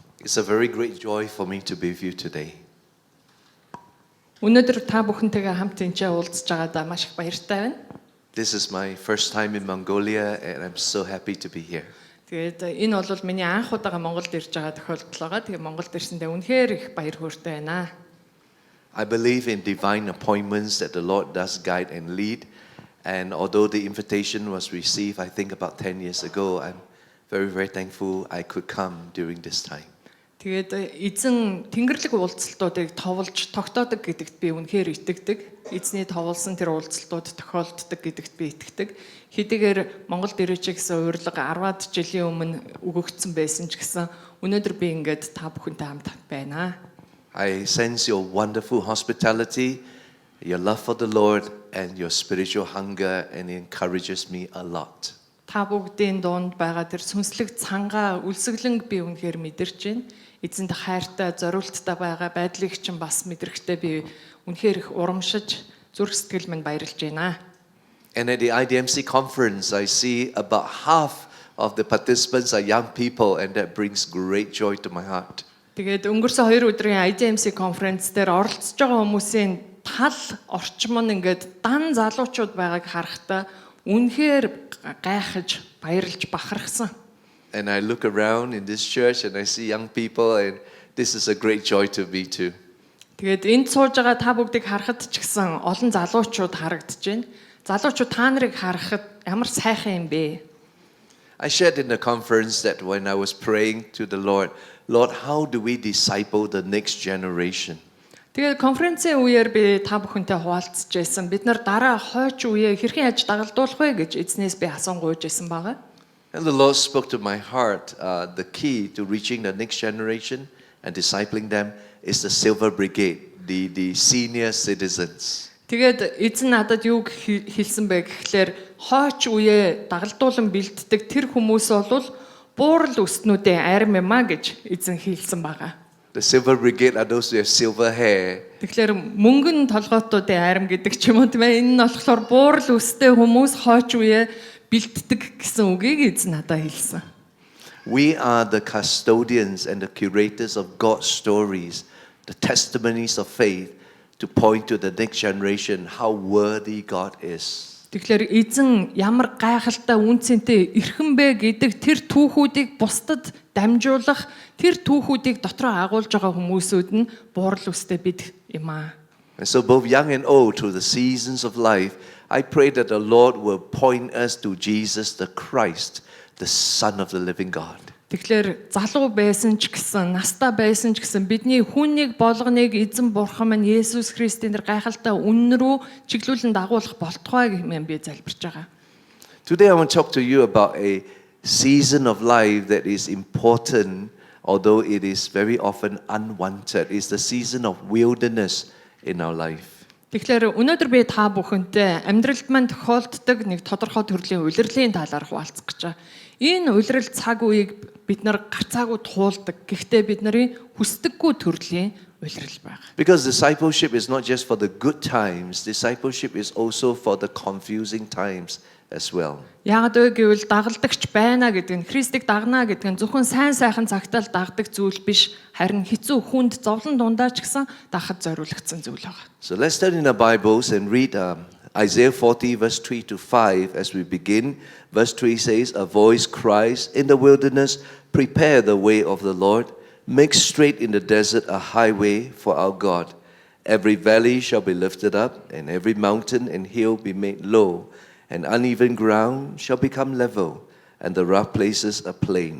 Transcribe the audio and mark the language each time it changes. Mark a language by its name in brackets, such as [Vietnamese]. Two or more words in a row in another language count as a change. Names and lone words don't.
[English] It's a very great joy for me to be with you today. [Mongolian] Өнөөдөр та бүхэнтэйгээ хамт энчээ уулзж байгаадаа маш их баяртай байна. [English] This is my first time in Mongolia and I'm so happy to be here. [Mongolian] Тэгээд энэ бол миний анх удаага Монголд ирж байгаа тохиолдол байгаа. Тэгээд Монголд ирсэндээ үнэхээр их баяр хөөртэй байна. [English] I believe in divine appointments that the Lord does guide and lead. And although the invitation was received, I think about 10 years ago, I'm very, very thankful I could come during this time. [Mongolian] Тэгээд эзэн тэнгэрлэг уулзалтуудыг товолж тогтоодог гэдэгт би үнэхээр итгэдэг. Эзний товолсон тэр уулзалтууд тохиолддог гэдэгт би итгэдэг. Хэдийгээр Монголд ирэж гэсэн урилга 10-аад жилийн өмнө өгөгдсөн байсан ч гэсэн өнөөдөр би ингээд та бүхэнтэй хамт байна. [English] I sense your wonderful hospitality, your love for the Lord, and your spiritual hunger, and it encourages me a lot. [Mongolian] Та бүгдийн дунд байгаа тэр сүнслэг цангаа үлсгэлэнг би үнэхээр мэдэрч байна. Эзэнд хайртай, зориулттай байгаа байдлыг чинь бас мэдрэхтэй би үнэхээр их урамшиж зүрх сэтгэл минь баярлж байна. [English] And at the IDMC conference, I see about half of the participants are young people, and that brings great joy to my heart. [Mongolian] Тэгээд өнгөрсөн 2 өдрийн IDMC конференц дээр оролцож байгаа хүмүүсийн тал орчим нь ингээд дан залуучууд байгааг харахтаа үнэхээр гайхаж, баярлж бахархсан. [English] And I look around in this church and I see young people, and this is a great joy to me too. [Mongolian] Тэгээд энд сууж байгаа та бүгдийг харахад ч гэсэн олон залуучууд харагдаж байна. Залуучууд та нарыг харахад ямар сайхан юм бэ? [English] I shared in the conference that when I was praying to the Lord, how do we disciple the next generation? [Mongolian] Тэгээд конференцийн үеэр би та бүхэнтэй хуваалцж байсан. Бид нар дараа хойч үеэ хэрхэн яаж дагалдуулах вэ гэж эзнээс би асуугүйж байсан байгаа. [English] And the Lord spoke to my heart, the key to reaching the next generation and discipling them is the Silver Brigade, the senior citizens. [Mongolian] Тэгээд эзэн надад юу хэлсэн бэ гэхлээр хойч үеэ дагалдуулан бэлддэг тэр хүмүүс бол буурал өстнүүдийн арим юм а гэж эзэн хэлсэн байгаа. [English] The Silver Brigade are those who have silver hair. [Mongolian] Тэгэхээр мөнгөн толгоотуудын арим гэдэг ч юм уу тийм ээ. Энэ нь болохоор буурал өстэй хүмүүс хойч үеэ бэлддэг гэсэн үгийг эзэн надад хэлсэн. [English] We are the custodians and the curators of God's stories, the testimonies of faith to point to the next generation how worthy God is. [Mongolian] Тэгэхээр эзэн ямар гайхалтай үнцэнтэй эрхэн бэ гэдэг тэр түүхүүдийг бусдад дамжуулах, тэр түүхүүдийг дотроо агуулж байгаа хүмүүсүүд нь буурал үстэй бид юм аа. [English] And so both young and old through the seasons of life, I pray that the Lord will point us to Jesus the Christ, the Son of the living God. [Mongolian] Тэгэхээр залуу байсан ч гэсэн, настай байсан ч гэсэн бидний хүнийг болгоныг эзэн бурхан минь Есүс Христийн тэр гайхалтай үнэн рүү чиглүүлэн дагуулах болтугай гэмээр би залбирч байгаа. [English] Today I want to talk to you about a season of life that is important, although it is very often unwanted. It's the season of wilderness in our life. [Mongolian] Тэгэхээр өнөөдөр би та бүхэнтэй амьдралд маань тохиолддог нэг тодорхой төрлийн улирлын талаар хуваалцах гэж байна. Энэ улирал цаг үеийг бид нар гарцаагүй туулдаг. Гэхдээ бид нарын хүсдэггүй төрлийн улирал байна. [English] Because discipleship is not just for the good times, discipleship is also for the confusing times as well. [Mongolian] Яг вэ гэвэл дагалдагч байна гэдэг нь Христийг дагнаа гэдэг нь зөвхөн сайн сайхан цагтаал дагдаг зүйл биш, харин хэцүү хүнд зовлон дундаа ч гэсэн дагахад зориулагдсан зүйл байна. [English] So let's turn in our Bibles and read Isaiah 40 verse 3 to 5 as we begin. Verse 3 says, "A voice cries in the wilderness, prepare the way of the Lord, make straight in the desert a highway for our God. Every valley shall be lifted up, and every mountain and hill be made low, and uneven ground shall become level, and the rough places a plain."